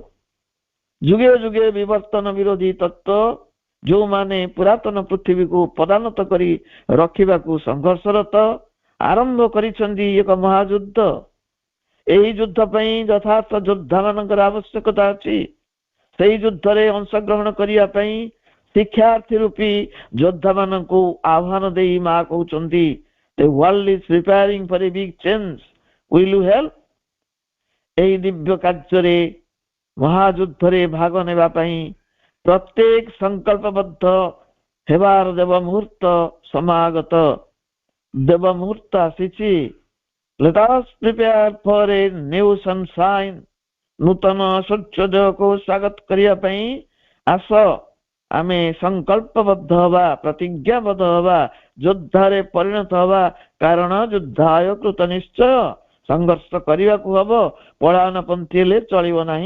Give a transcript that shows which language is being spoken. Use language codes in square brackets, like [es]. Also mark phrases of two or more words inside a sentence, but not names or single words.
[or] ଯୁଗେ ଯୁଗେ ବିବର୍ତ୍ତନ ବିରୋଧୀ ତତ୍ତ୍ୱ ଯେଉଁମାନେ ପୁରାତନ ପୃଥିବୀକୁ ପଦାନତ କରି ରଖିବାକୁ ସଂଘର୍ଷରତ ଆରମ୍ଭ କରିଛନ୍ତି ଏକ ମହାଯୁଦ୍ଧ। ଏହି ଯୁଦ୍ଧ ପାଇଁ ଯଥାର୍ଥ ଯୋଦ୍ଧାମାନଙ୍କର ଆବଶ୍ୟକତା ଅଛି। ସେହି ଯୁଦ୍ଧରେ ଅଂଶଗ୍ରହଣ କରିବା ପାଇଁ ଶିକ୍ଷାର୍ଥୀ ରୂପୀ ଯୋଦ୍ଧାମାନଙ୍କୁ ଆହ୍ୱାନ ଦେଇ ମା କହୁଛନ୍ତି, [en] The world is preparing for a big change. Will you help? [or] ଏହି ଦିବ୍ୟ କାର୍ଯ୍ୟରେ ମହାଯୁଦ୍ଧରେ ଭାଗ ନେବା ପାଇଁ ପ୍ରତ୍ୟେକ ସଂକଳ୍ପବଦ୍ଧ ହେବାର ଦେବ ମୁହୂର୍ତ୍ତ ସମାଗତ। ଦେବ ମୁହୂର୍ତ୍ତ ଆସିଛି। [en] Let us prepare for a new sunshine. [or] ନୂତନ ସୂର୍ଯ୍ୟୋଦୟକୁ ସ୍ୱାଗତ କରିବା ପାଇଁ ଆସ ଆମେ ସଂକଳ୍ପବଦ୍ଧ ହେବା, ପ୍ରତିଜ୍ଞାବଦ୍ଧ ହେବା, ଯୋଦ୍ଧାରେ ପରିଣତ ହେବା। [sa] କାରଣ ଯୁଦ୍ଧାୟ କୃତ ନିଶ୍ଚୟ। [or] ସଂଘର୍ଷ କରିବାକୁ ହବ, ପଳାୟନ ପନ୍ଥୀ ହେଲେ ଚଳିବ ନାହିଁ।